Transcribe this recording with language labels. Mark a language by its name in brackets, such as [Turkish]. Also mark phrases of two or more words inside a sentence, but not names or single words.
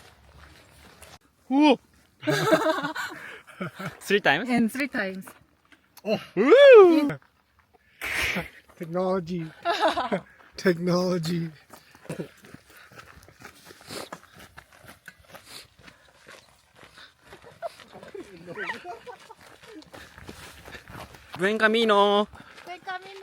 [English] 오! 3 times? And 3 times. Technology. Technology. [Spanish] Buen camino. 셀 까미노.